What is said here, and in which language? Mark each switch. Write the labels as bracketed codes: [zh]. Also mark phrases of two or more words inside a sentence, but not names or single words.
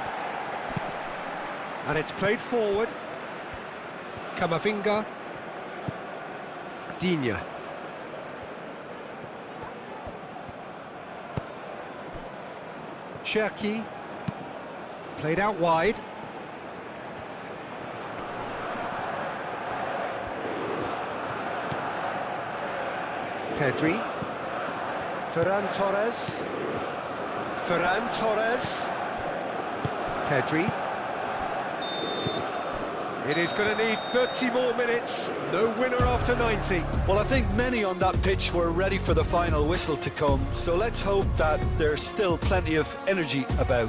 [en] And it's played forward. Camavinga. Digne. Cherki. Played out wide. Pedri. Ferran Torres. Ferran Torres. Pedri. It is going to need 30 more minutes. No winner after 90. Well, I think many on that pitch were ready for the final whistle to come, so let's hope that there's still plenty of energy about.